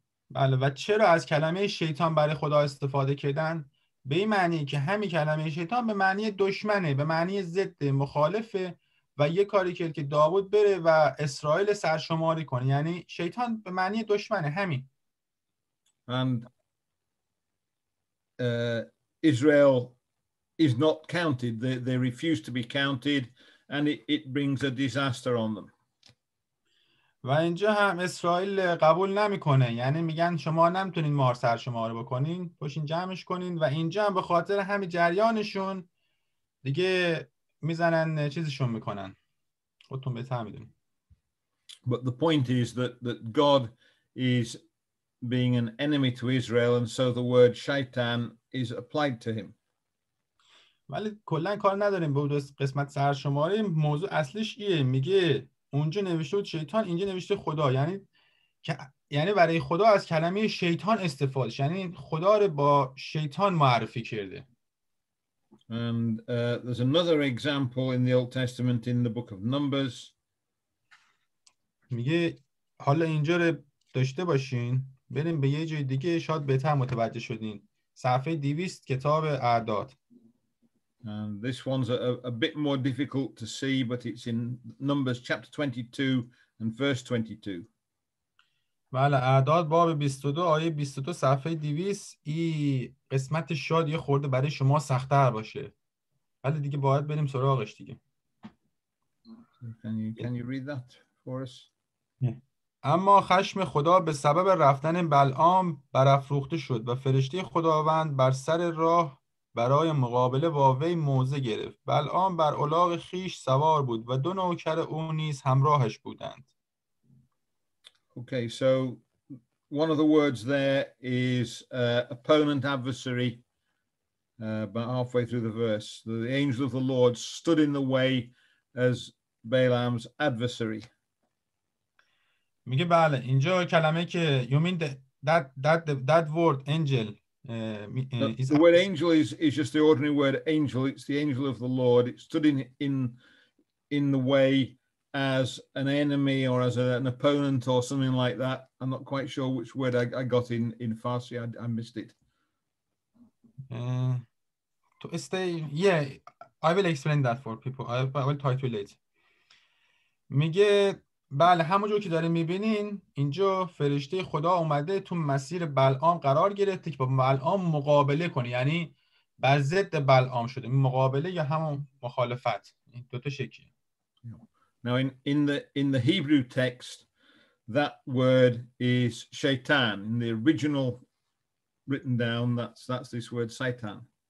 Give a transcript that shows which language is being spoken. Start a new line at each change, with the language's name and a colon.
Persian: بله و چرا از کلمه شیطان برای خدا استفاده کردن؟ به این معنی که همین کلمه شیطان به معنی دشمنه، به معنی ضد، مخالفه و یه کاری کرد که داوود بره و اسرائیل سرشماری کنه، یعنی شیطان به معنی دشمنه همین.
English: And Israel is not counted. They refuse to be counted and it brings a disaster on them.
Persian: و اینجا هم اسرائیل قبول نمیکنه، یعنی میگن شما نمیتونین ما رو سرشماری بکنین، پاشین جمعش کنین، و اینجا هم به خاطر همین جریانشون دیگه میزنن چیزشون میکنن، خودتون بهتر میدونین.
English: But the point is that God is being an enemy to Israel, and so the word shaitan is applied to him.
Persian: ولی کلا کار نداریم به اون قسمت سرشماری. موضوع اصلیش ایه، میگه اونجا نوشته بود شیطان، اینجا نوشته خدا، یعنی برای خدا از کلمه شیطان استفاده، یعنی خدا رو با شیطان معرفی کرده.
English: And there's another example in the Old Testament in the book of Numbers.
Persian: میگه حالا اینجا رو داشته باشین، بریم به یه جای دیگه شاید بهتر متوجه شدین. صفحه 200 کتاب اعداد.
English: And this one's a bit more difficult to see, but it's in Numbers chapter 22 and verse 22.
Persian: بله اعداد باب 22 آیه 22 صفحه 200. این قسمت شاید یه خورده برای شما سخت‌تر باشه، ولی دیگه باید بریم سراغش دیگه.
English: Can you read that for us?
Persian: اما خشم خدا به سبب رفتن بلعام برافروخته شد و فرشته خداوند بر سر راه برای مقابله با وی موضع گرفت. بلعام بر الاغ خیش سوار بود و دو نوکر او نیز همراهش بودند.
English: Okay, so one of the words there is opponent, adversary, about halfway through the verse. The angel of the Lord stood in the way as Balaam's adversary.
Persian: میگه بله اینجا کلمه که
English: you mean that word angel is the word angel is just the ordinary word angel. It's the angel of the Lord. It stood in the way as an enemy or as an opponent or something like that. I'm not quite sure which word I got in Farsi. I missed it. To stay, yeah, I will explain that for people. I will try to later.
Persian: میگه بله همونجور که داریم میبینین اینجا فرشته خدا اومده تو مسیر بلعام قرار گرفته که با بلعام مقابله کنه، یعنی بر ضد بلعام شده. مقابله یا همون مخالفت، این دو تا شکلی.
English: Now in the Hebrew text that word is shaitan. In the original written down that's this word Satan.